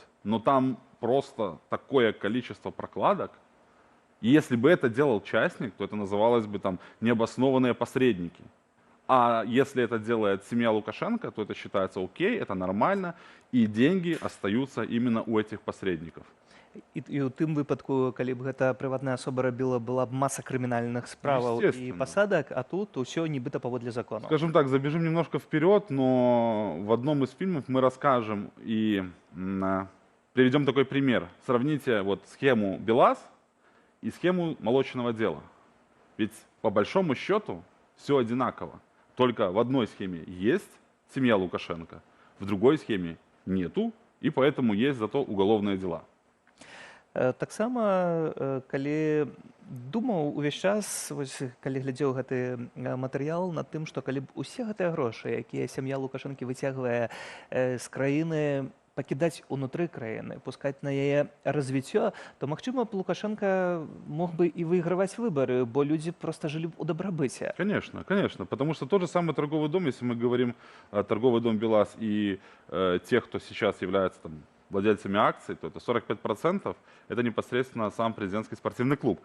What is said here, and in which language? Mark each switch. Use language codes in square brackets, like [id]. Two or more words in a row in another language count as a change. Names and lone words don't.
[ru] Но там просто такое количество прокладок, и если бы это делал частник, то это называлось бы там необоснованные посредники. А если это делает семья Лукашенко, то это считается окей, это нормально, и деньги остаются именно у этих посредников. [be] І ў тым выпадку, калі б гэта прыватная асоба рабіла, была б маса крымінальных справаў і пасадак, а тут усё нібыта паводле закону. [ru] Скажем так, забежим немножко вперед, но в одном из фильмов мы расскажем и приведем такой пример. Сравните вот схему БелАЗ и схему молочного дела. Ведь по большому счету все одинаково. Только в одной схеме есть семья Лукашенко, в другой схеме нету, и поэтому есть зато уголовные дела. [be] Таксама, калі думаў увесь час, калі глядзеў гэты матэрыял над тым, што калі б усе гэтыя грошы, якія сям'я Лукашэнкі выцягвае з краіны, пакідаць унутры краіны, пускаць на яе развіццё, то, магчыма, [ru] Лукашенко мог бы и выигрывать выборы, [be] бо [ru] люди просто жили [be] у добробыте. [ru] Конечно, конечно, потому что тот же самый торговый дом, если мы говорим торговый дом БелАЗ и тех, кто сейчас является там владельцами акций, то это 45%, это непосредственно сам президентский спортивный клуб.